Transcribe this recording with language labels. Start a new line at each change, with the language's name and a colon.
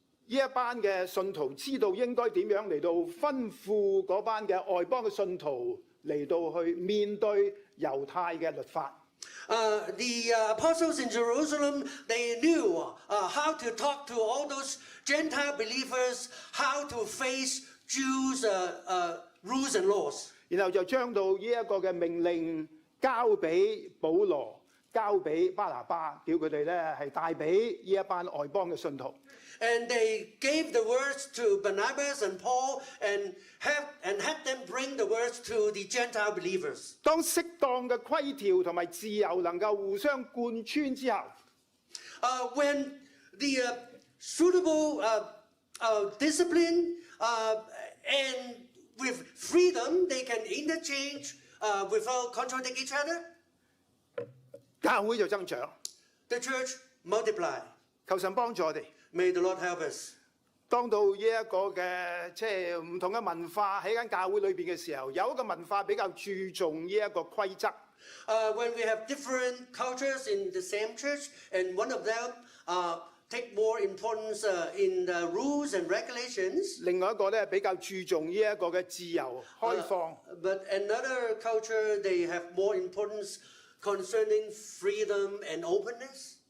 Cantonese: 呢一班嘅信徒知道應該點樣嚟到吩咐嗰班嘅外邦嘅信徒嚟到去面對猶太嘅律法。
English: The apostles in Jerusalem, they knew how to talk to all those Gentile believers, how to face Jews' rules and laws.
Cantonese: 然後就將到呢一個嘅命令交俾保羅，交俾巴拿巴，叫佢哋咧係帶俾呢一班外邦嘅信徒。
English: And they gave the words to Barnabas and Paul and had them bring the words to the Gentile believers.
Cantonese: 當適當嘅規條同埋自由能夠互相貫穿之後，
English: When the suitable discipline and with freedom, they can interchange without contradicting each other,
Cantonese: 教會就增長。
English: the church multiply.
Cantonese: 求神幫助我哋。
English: May the Lord help us.
Cantonese: 當到呢一個嘅即係唔同嘅文化喺間教會裏邊嘅時候，有一個文化比較注重呢一個規則。
English: When we have different cultures in the same church, and one of them take more importance in the rules and regulations,
Cantonese: 另外一個咧比較注重呢一個嘅自由開放。
English: but another culture, they have more importance concerning freedom and openness.